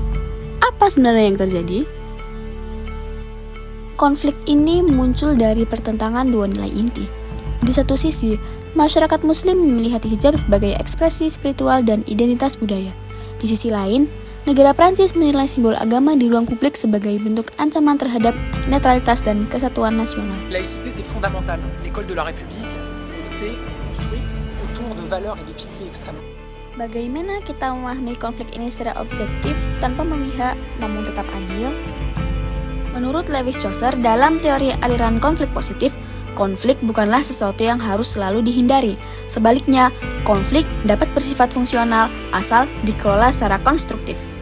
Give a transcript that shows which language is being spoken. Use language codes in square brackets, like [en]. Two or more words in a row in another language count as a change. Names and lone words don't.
[id] Apa sebenarnya yang terjadi? Konflik ini muncul dari pertentangan dua nilai inti. Di satu sisi, masyarakat muslim melihat hijab sebagai ekspresi spiritual dan identitas budaya. Di sisi lain, negara Prancis menilai simbol agama di ruang publik sebagai bentuk ancaman terhadap netralitas dan kesatuan nasional. [fr] Laïcité, c'est fondamental. L'école de la République, c'est construite autour de valeurs et de piliers extrêmement. [id] Bagaimana kita memahami konflik ini secara objektif tanpa memihak namun tetap adil? Menurut Lewis Chaucer, dalam teori aliran konflik positif, konflik bukanlah sesuatu yang harus selalu dihindari. Sebaliknya, konflik dapat bersifat fungsional asal dikelola secara konstruktif.